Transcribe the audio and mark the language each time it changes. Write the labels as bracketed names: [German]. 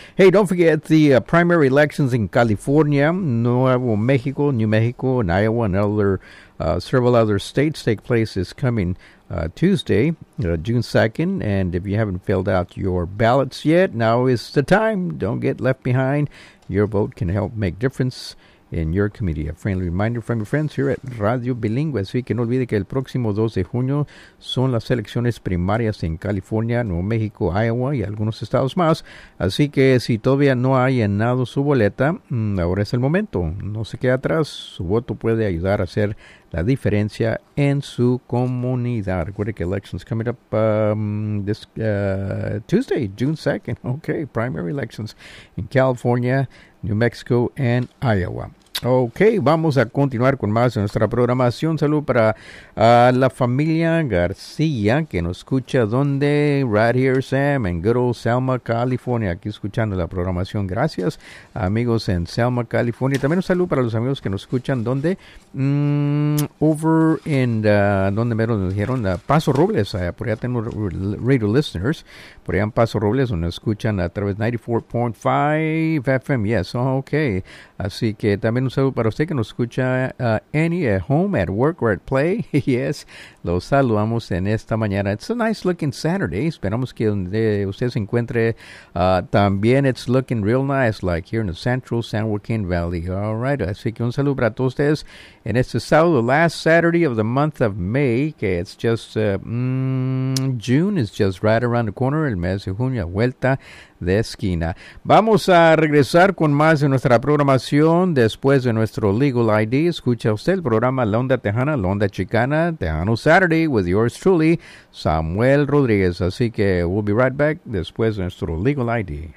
[English] Hey, don't forget the primary elections in California, Nuevo Mexico, New Mexico, and Iowa, and other several other states take place this coming Tuesday, June 2nd, and if you haven't filled out your ballots yet, now is the time. Don't get left behind. Your vote can help make difference in your community. A friendly reminder from your friends here at Radio Bilingüe. [Spanish] Así que no olvide que el próximo 2 de junio son las elecciones primarias en California, Nuevo México, Iowa y algunos estados más. Así que si todavía no ha llenado su boleta, ahora es el momento. No se quede atrás. Su voto puede ayudar a hacer la diferencia en su comunidad. Recuerde que [English] elections coming up Tuesday, June 2nd. Okay, primary elections in California, New Mexico, and Iowa. [Spanish] Okay, vamos a continuar con más de nuestra programación. Salud para la familia García que nos escucha. ¿Dónde? [English] Right here, Sam, en good old Selma, California. [Spanish] Aquí escuchando la programación. Gracias, amigos en Selma, California. También un saludo para los amigos que nos escuchan. ¿Dónde? [English] Over in, [Spanish] ¿dónde mero nos dijeron? Paso Robles. Por allá tenemos [English] radio listeners. [Spanish] Por allá en Paso Robles donde nos escuchan a través de 94.5 FM. [English] Yes, okay. [Spanish] Así que también un saludo para usted que nos escucha [English] any at home, at work, or at play. Yes, [Spanish] los saludamos en esta mañana. [English] It's a nice looking Saturday. [Spanish] Esperamos que donde usted se encuentre también. [English] It's looking real nice, like here in the central San Joaquin Valley. All right, [Spanish] así que un saludo para todos ustedes. [English] And it's the sábado, the last Saturday of the month of May. Que it's just June is just right around the corner. [Spanish] El mes de junio, vuelta de esquina. Vamos a regresar con más de nuestra programación después de nuestro Legal ID. Escucha usted el programa La Onda Tejana, La Onda Chicana, Tejano Saturday with yours truly, Samuel Rodríguez. Así que [English] we'll be right back [Spanish] después de nuestro Legal ID.